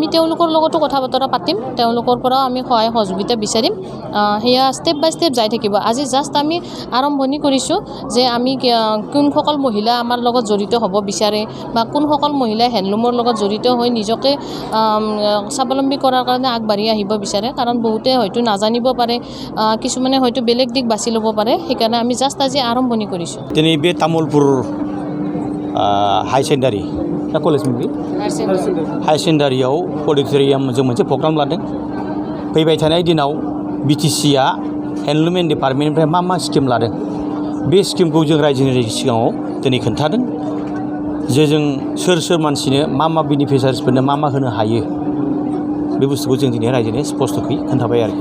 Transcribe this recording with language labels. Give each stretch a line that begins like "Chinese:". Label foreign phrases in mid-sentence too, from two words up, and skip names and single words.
Assamese: তেওঁলোকৰ লগতো কথা বতৰা পাতিম তেওঁলোকৰ পৰাও আমি সহায় সহযোগিতা বিচাৰিম সেয়া
English: step by step
Assamese: যাই থাকিব আজি জাষ্ট আমি আৰম্ভণি কৰিছোঁ যে আমি কোনসকল মহিলা আমাৰ লগত জড়িত হ'ব বিচাৰে বা কোনসকল মহিলাই হেণ্ডলুমৰ লগত জড়িত হৈ নিজকে স্বাৱলম্বী কৰাৰ কাৰণে আগবাঢ়ি আহিব বিচাৰে কাৰণ বহুতে হয়তো নাজানিব পাৰে কিছুমানে হয়তো বেলেগ দিশ বাছি ল'ব পাৰে সেইকাৰণে আমি জাষ্ট আজি আৰম্ভণি কৰিছোঁ
Bodo: दिनै बे तामुलपुर हाई सेकेन्डारि कलेज
English: higher secondary auditorium
Bodo: जों मोनसे प्रग्राम लादों फैबाय थानाय दिनाव BTC-आ
English: handloom and department
Bodo: मा स्किम लादों बे स्किमखौ जों रायजोनि सिगाङाव दिनै खोन्थादों जे जों सोर मानसिनो मा बेनिफिसियारिसफोरनो मा होनो हायो बे बुस्थुखौ जों दिनै रायजोनि स्पष्टयै खोन्थाबाय आरोखि